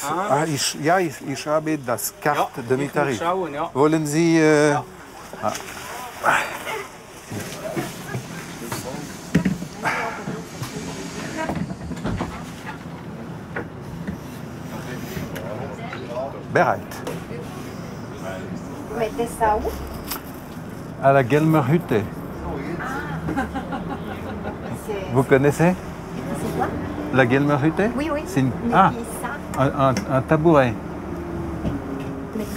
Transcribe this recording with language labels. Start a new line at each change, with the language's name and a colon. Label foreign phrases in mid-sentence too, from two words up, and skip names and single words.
German: Ich habe das Karte Demi-Tarif. Ich muss schauen, ja. Wollen Sie... Bereit.
French: Mettez ça où? À la Gelmerhütte. Vous connaissez? C'est quoi? La Gelmerhütte? Oui, oui. C'est une... Mais Ah, ça, un tabouret. mais très